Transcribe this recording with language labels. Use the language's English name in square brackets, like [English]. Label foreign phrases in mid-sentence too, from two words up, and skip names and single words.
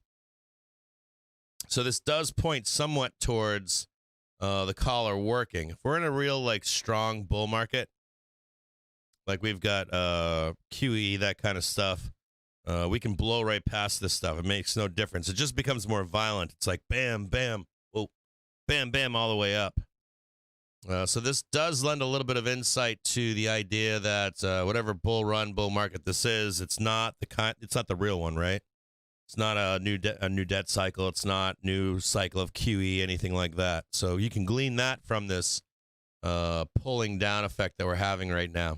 [English] So this does point somewhat towards the collar working. If we're in a real, like, strong bull market, like we've got QE, that kind of stuff, we can blow right past this stuff. It makes no difference. It just becomes more violent. It's like bam, bam, whoa, bam, bam, all the way up. So this does lend a little bit of insight to the idea that whatever bull market this is, it's not the real one, right? It's not a new debt cycle. It's not new cycle of QE, anything like that. So you can glean that from this pulling down effect that we're having right now.